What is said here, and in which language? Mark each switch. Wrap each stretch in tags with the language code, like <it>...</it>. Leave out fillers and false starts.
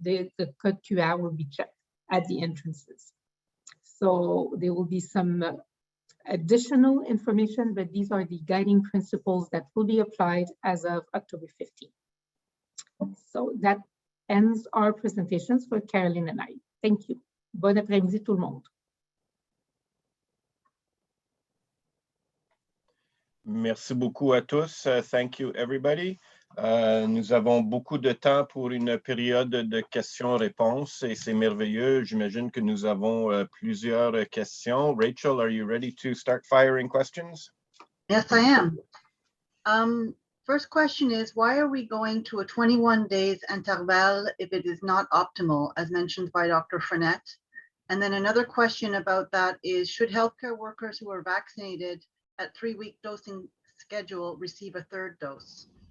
<en>The code QR will be checked at the entrances. So there will be some additional information, but these are the guiding principles that will be applied as of October 15. So that ends our presentations for Caroline and I. Thank you.</en> <fr>Bon après-midi tout le monde. Merci beaucoup à tous.</fr> <en>Thank you, everybody.</en> <fr>Nous avons beaucoup de temps pour une période de questions-réponses et c'est merveilleux. J'imagine que nous avons plusieurs questions.</fr> <en>Rachel, are you ready to start firing questions? Yes, I am. First question is, why are we going to a 21 days interval if it is not optimal, as mentioned by Dr. Frenette? And then another question about that is, should healthcare workers who are vaccinated at 3-week dosing schedule receive a third dose?</en>